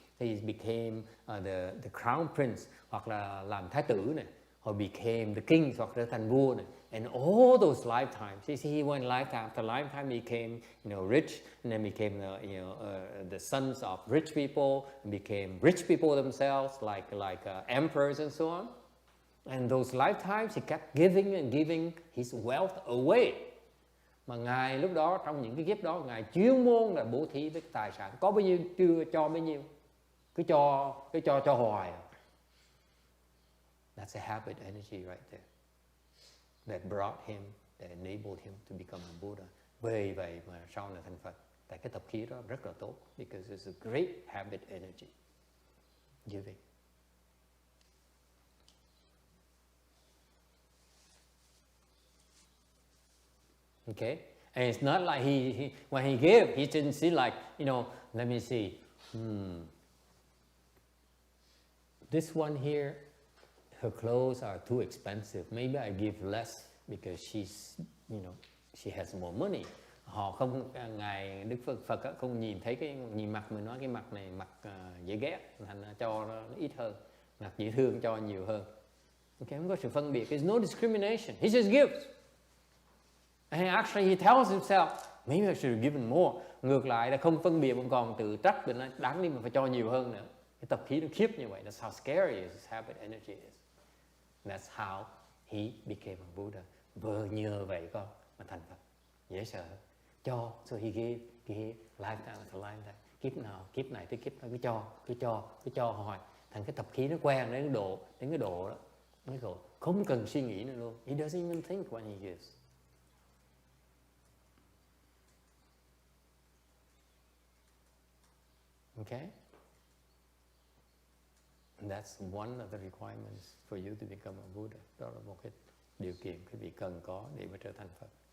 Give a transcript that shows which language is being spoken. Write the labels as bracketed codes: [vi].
[en] He became the crown prince, [vi] hoặc là làm thái tử này, [en] or became the king, [vi] hoặc trở thành vua này. [en] And all those lifetimes, you see, he went lifetime after lifetime, he became, you know, rich, and then became, the sons of rich people, and became rich people themselves, like emperors and so on. And those lifetimes, he kept giving and giving his wealth away. [vi] Mà ngài lúc đó, trong những cái kiếp đó, ngài chuyên môn là bố thí với tài sản, có bao nhiêu chưa cho bấy nhiêu, cứ cho hoài. [en] That's a habit energy right there that brought him, that enabled him to become a Buddha. [vi] Bởi vậy mà sau này thành Phật. Tại cái tập khí đó rất là tốt, [en] because it's a great habit energy, giving. Okay, and it's not like he when he gave, he didn't see like, you know, let me see, this one here, her clothes are too expensive. Maybe I give less because she's, you know, she has more money. [vi] Họ không, ngài Đức Phật không nhìn thấy nhìn mặt mình, nói cái mặt này mặt dễ ghét, thành cho nó ít hơn, mặt dễ thương cho nhiều hơn. Okay, không có sự phân biệt. [en] There's no discrimination. He just gives. And actually he tells himself, maybe I should have given more. [vi] Ngược lại là không phân biệt, vẫn còn tự trách mình, nói đáng đi mà phải cho nhiều hơn nữa. Cái tập khí nó khiếp như vậy. [en] That's how scary his habit energy is. That's how he became a Buddha. [vi] Vừa nhờ vậy con mà thành Phật. Dễ sợ. [en] Cho, so he gave lifetime after lifetime. [vi] Kiếp này tới kiếp nó cứ cho hoài. Thành cái tập khí nó quen đến cái độ đó. Không cần suy nghĩ nữa luôn. [en] He doesn't even think when he gives. Okay? And that's one of the requirements for you to become a Buddha. [vi] Đó là một cái điều kiện quý vị cần có để mà trở thành Phật.